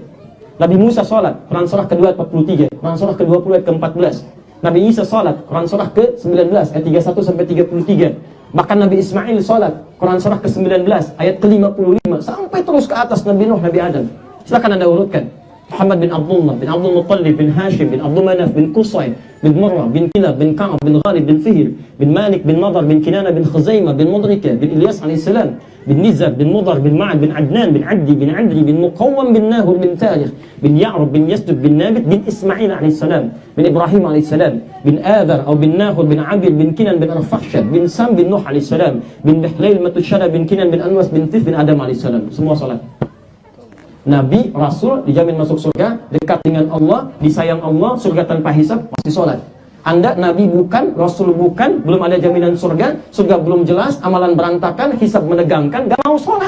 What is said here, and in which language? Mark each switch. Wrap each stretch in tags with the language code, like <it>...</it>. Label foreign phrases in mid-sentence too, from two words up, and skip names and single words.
<id>Nabi Musa sholat, Quran surah ke-2 ayat 43, Quran surah ke-20 ayat ke-14. Nabi Isa sholat, Quran surah ke-19 ayat 31 sampai 33. Bahkan Nabi Ismail sholat, Quran surah ke-19 ayat ke-55 sampai terus ke atas Nabi Nuh, Nabi Adam. Silakan Anda urutkan. Muhammad bin Abdullah, bin Abdul Muttalib, bin Hashim, bin Abdul Manaf, bin Qusay, bin Murrah, bin Kilab, bin Ka'ab, bin Ghalib, bin Fihr, bin Malik, bin Nadar, bin Kinana, bin Khuzaimah, bin Mudrika, bin Ilyas alaihissalam, bin Nizar, bin Mudar, bin Ma'ad, bin Adnan, bin Addi, bin Adri, bin Muqawwam, bin Nahur, bin Tarikh, bin Ya'rub, bin Yasdud, bin Nabit, bin Ismail alaihissalam, bin Ibrahim alaihissalam, bin Adar, atau bin Nahur, bin Abir, bin Kinan, bin Arfakhshad, bin Sam, bin Nuh alaihissalam, bin Bihlail, Matushara, bin Kinan, bin Anwas, bin Tif, bin Adam alaihissalam. Semua salat. Nabi, Rasul dijamin masuk surga, dekat dengan Allah, disayang Allah, surga tanpa hisab, pasti sholat. Anda Nabi bukan, Rasul bukan, belum ada jaminan surga, surga belum jelas, amalan berantakan, hisab menegangkan, gak mau sholat.</id>